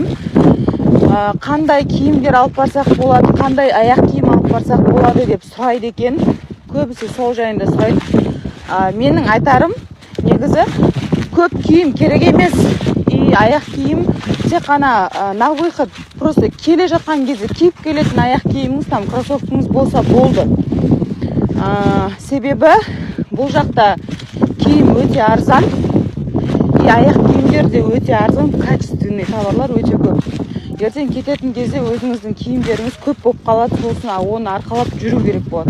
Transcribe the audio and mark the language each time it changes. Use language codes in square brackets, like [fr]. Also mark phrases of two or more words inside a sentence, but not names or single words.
[kk] Қандай киімдер алып барсақ болады, қандай аяқ киім алып барсақ болады деп сұрайды екен. Көбісі сол жайында сұрайды. Менің айтарым, негізі көп киім керек емес. Аяқ киім тек қана [ru] на выход, [kk] просто келе жатқан кезде киіп келетін аяқ киіміңіз, там кроссовкаңыз болса болды. Себебі бұл жақта киім өте арзан, аяқ киімдер де өте арзан, качественный товарлар өте көп. Ертең кететін кезде өзіңіздің киімдеріңіз көп болып қалады, сосын оны арқалап жүру керек болады.